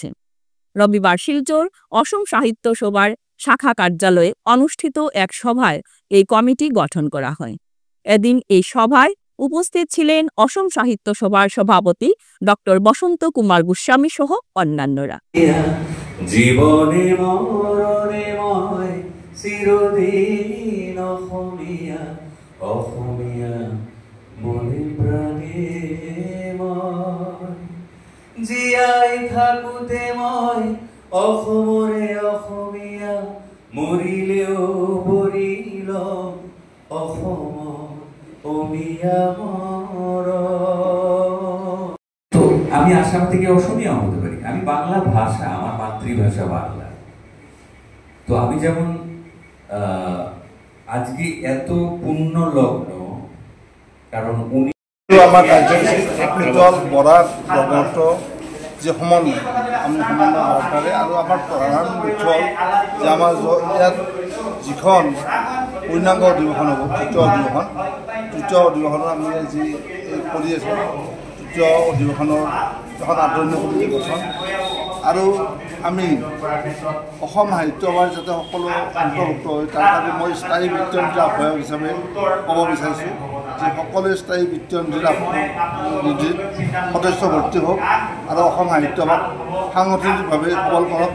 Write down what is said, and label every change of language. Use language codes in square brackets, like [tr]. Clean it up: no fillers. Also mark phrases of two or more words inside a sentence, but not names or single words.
[bn] রবিবার শিলচর অসম সাহিত্য সভার শাখা কার্যালয়ে অনুষ্ঠিত এক সভায় এই কমিটি গঠন করা হয়। এদিন এই সভায় উপস্থিত ছিলেন অসম সাহিত্য সভার সভাপতি ডক্টর বসন্ত কুমার গোস্বামী সহ অন্যান্যরা। [as] জীবনে মরণে ময় চিরদিন অসমীয়া অসমীয়া মনে প্রাণে ময় জীয়াই থাকোতে মই অসমৰে অসমীয়া মৰিলেও মৰিল অসমৰ অসমীয়া মৰ। [bn] তো আমি আসাম থেকে অসমীয়া হতে পারি, আমি বাংলা ভাষা, আমার মাতৃভাষা বাংলা। তো আমি যেমন আজকে এত পুণ্য লগ্ন, কারণ উনি [as] আমার কাৰ্যসূচীত বৰাক ব্ৰহ্মপুত্ৰ যে সমন্বয় আমি সমন্বয় হ'ব পাৰে। আৰু আমাৰ প্ৰধান লক্ষ্য হ'ল যে আমাৰ ইয়াত যিখন পূৰ্ণাংগ অধিৱেশন হ'ব, তৃতীয় অধিৱেশনৰ আমি যি কৰি আছোঁ, তৃতীয় অধিৱেশনৰ এখন আদৰণীয় কমিটি গঠন আৰু আমি অসম সাহিত্য সভাৰ যাতে সকলো অন্তৰ্ভুক্ত হয় তাৰ কাৰণে মই স্থায়ী বৃত্তনীতিৰ আহ্বায়ক হিচাপে ক'ব বিচাৰিছোঁ যে সকলোৱে স্থায়ী বৃত্তনীতিৰ নিধিত সদস্য ভৰ্তি হওক আৰু অসম সাহিত্য সভাক সাংগঠনিকভাৱে সবল কৰক।